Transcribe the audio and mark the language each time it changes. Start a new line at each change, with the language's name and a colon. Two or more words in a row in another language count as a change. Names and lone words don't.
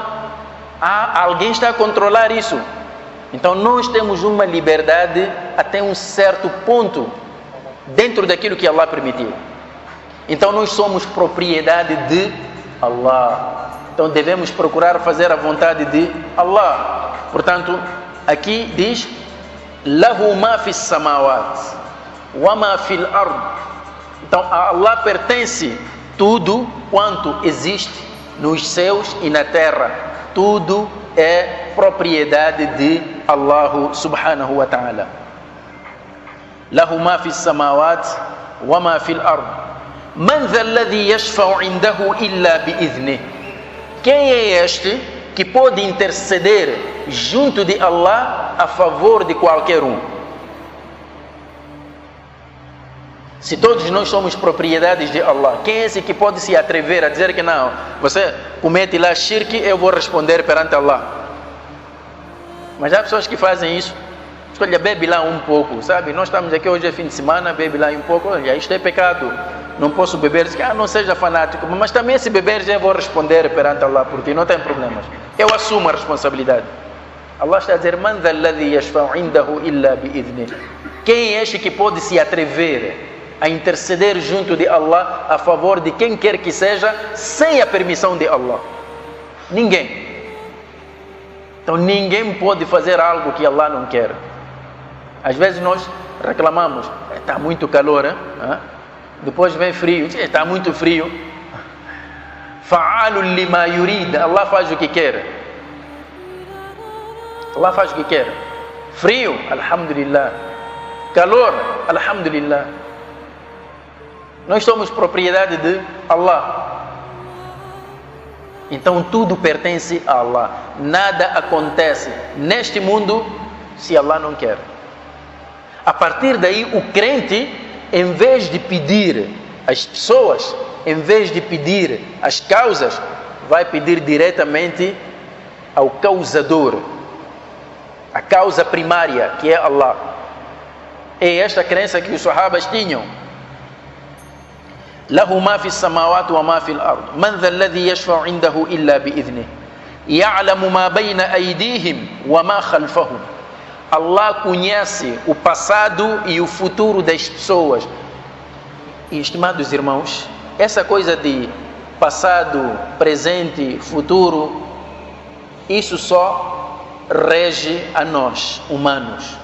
Portuguese: Alguém está a controlar isso. Então nós temos uma liberdade até um certo ponto dentro daquilo que Allah permitiu. Então nós somos propriedade de Allah. Então devemos procurar fazer a vontade de Allah. Portanto, aqui diz:
Arabic: له ما في السماوات وما في الأرض.
Portuguese: Então a Allah pertence tudo quanto existe nos céus e na terra. Tudo é propriedade de Allah
Arabic: سبحانه وتعالى. له ما في السماوات وما في الأرض. من ذا الذي يشفع عنده إلا بإذنه.
Portuguese: Quem é este que pode interceder junto de Allah a favor de qualquer um? Se todos nós somos propriedades de Allah, quem é esse que pode se atrever a dizer que não, você comete lá shirk, eu vou responder perante Allah? Mas há pessoas que fazem isso. Olha, bebe lá um pouco, sabe? Nós estamos aqui hoje é fim de semana, bebe lá um pouco. Olha, isto é pecado, não posso beber. Diz que não seja fanático, mas também se beber já vou responder perante Allah por ti, não tem problemas. Eu assumo a responsabilidade. Allah está a dizer:
Arabic: من ذا الذي يشفع عنده إلا بإذنه.
Portuguese: Quem é este que pode se atrever a interceder junto de Allah a favor de quem quer que seja, sem a permissão de Allah? Ninguém. Então ninguém pode fazer algo que Allah não quer. Às vezes nós reclamamos: está muito calor, hein? Depois vem frio, está muito frio.
Arabic: فعال لما يريد.
Portuguese: Allah faz o que quer. Allah faz o que quer. Frio, alhamdulillah. Calor, alhamdulillah. Nós somos propriedade de Allah. Então tudo pertence a Allah. Nada acontece neste mundo se Allah não quer. A partir daí, o crente, em vez de pedir às pessoas, em vez de pedir às causas, vai pedir diretamente ao causador, a causa primária, que é Allah. É esta crença que os sahabas tinham.
Arabic: له ما في السماوات وما في الأرض. من ذا الذي يشفع عنده إلا بإذنه. يعلم ما بين أيديهم وما خلفهم.
Portuguese: Allah conhece o passado e o futuro das pessoas. E, estimados irmãos, essa coisa de passado, presente, futuro, isso só rege a nós, humanos.